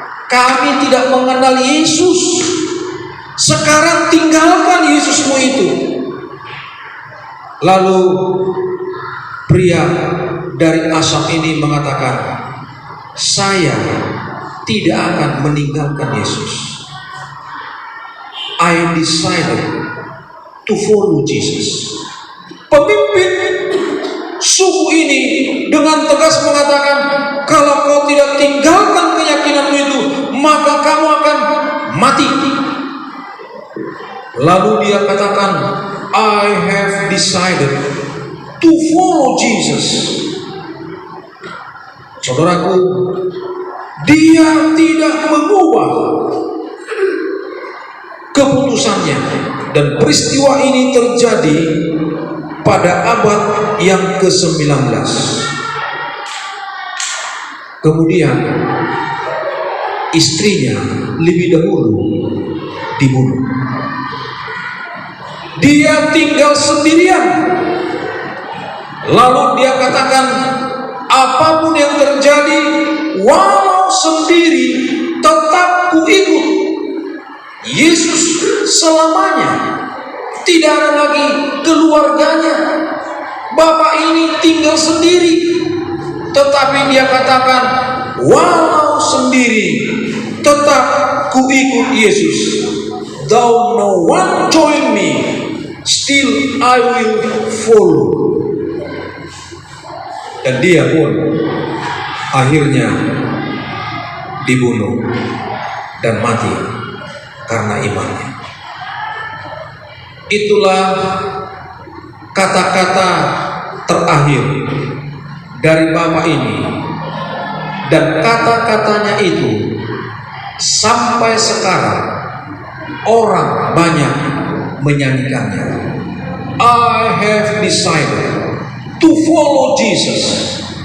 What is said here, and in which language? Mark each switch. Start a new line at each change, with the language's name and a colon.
Indonesian: Kami tidak mengenal Yesus. Sekarang tinggalkan Yesusmu itu. Lalu pria dari Assam ini mengatakan, saya tidak akan meninggalkan Yesus.
English: I decided to follow Jesus.
Indonesian: Pemimpin suku ini dengan tegas mengatakan, kalau kau tidak tinggalkan keyakinanmu itu, maka kamu akan mati. Lalu dia katakan,
English: I have decided to follow Jesus.
Indonesian: Saudaraku, dia tidak mengubah keputusannya, dan peristiwa ini terjadi pada abad yang ke-19. Kemudian istrinya lebih dahulu dibunuh. Dia tinggal sendirian. Lalu dia katakan, apapun yang terjadi, walau sendiri, tetap ku ikut Yesus selamanya. Tidak ada lagi keluarganya. Bapak ini tinggal sendiri, tetapi dia katakan, walau sendiri, tetap ku ikut Yesus.
English: Though no one join me, still I will follow.
Indonesian: dan dia pun akhirnya dibunuh dan mati karena imannya. Itulah kata-kata terakhir dari Bapak ini, dan kata-katanya itu sampai sekarang orang banyak menyanyikannya.
English: I have decided to follow Jesus.